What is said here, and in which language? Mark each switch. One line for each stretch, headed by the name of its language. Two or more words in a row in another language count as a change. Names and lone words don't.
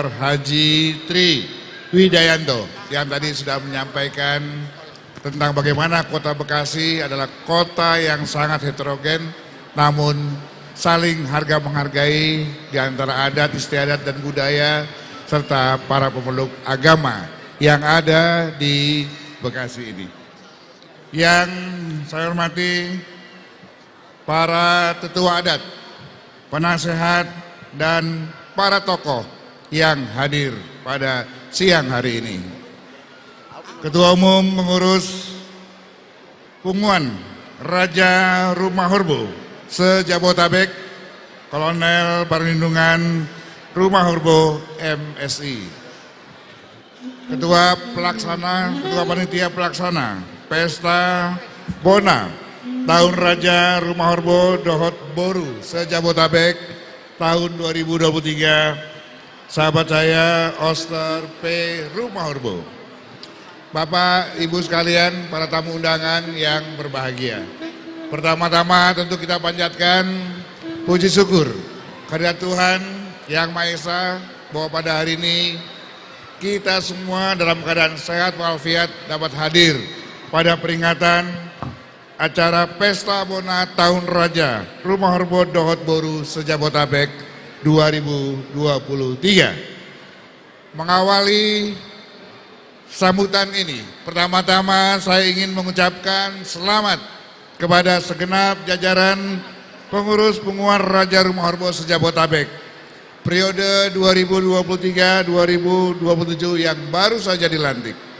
Indonesian: Haji Tri Widayanto yang tadi sudah menyampaikan tentang bagaimana kota Bekasi adalah kota yang sangat heterogen namun saling harga menghargai di antara adat, istiadat dan budaya serta para pemeluk agama yang ada di Bekasi ini. Yang saya hormati para tetua adat, penasehat dan para tokoh yang hadir pada siang hari ini. Ketua Umum Pengurus Punguan Raja Rumah Horbo se-Jabotabek, Kolonel Perlindungan Rumah Horbo MSI. Ketua Panitia Pelaksana Pesta Bona Tahun Raja Rumah Horbo Dohot Boru se-Jabotabek tahun 2023, sahabat saya Oster P. Rumah Horbo. Bapak, Ibu sekalian, para tamu undangan yang berbahagia. Pertama-tama tentu kita panjatkan puji syukur kehadirat Tuhan Yang Maha Esa bahwa pada hari ini kita semua dalam keadaan sehat walafiat dapat hadir pada peringatan acara Pesta Bona Tahun Raja Rumah Horbo Dohot Boru se-Jabotabek 2023. Mengawali sambutan ini, pertama-tama saya ingin mengucapkan selamat kepada segenap jajaran pengurus Punguan Raja Rumah Horbo se-Jabotabek periode 2023-2027 yang baru saja dilantik.